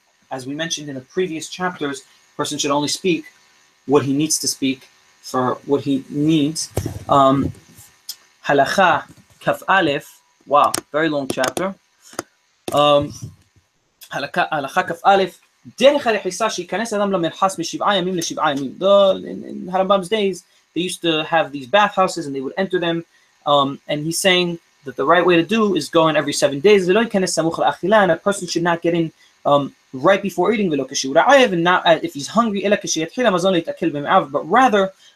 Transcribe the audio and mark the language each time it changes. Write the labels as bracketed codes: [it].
[en] As we mentioned in the previous chapters, a person should only speak what he needs to speak for what he needs. Halacha Kaf Aleph. Wow, very long chapter. [he] הלכה כ"א, דרך הרחיסה שייכנס אדם למרחס משבעה ימים לשבעה ימים. [en] In Harambam's days, they used to have these bathhouses and they would enter them, and he's saying that the right way to do is go in every 7 days, [he] ולא ייכנס סמוך לאכילה, [en] and a person should not get in right before eating, [he] ולא כשהוא רעב, [en] and not if he's hungry, [he] אלא כשיתחיל המזון להתעכל במעיו, [en] but rather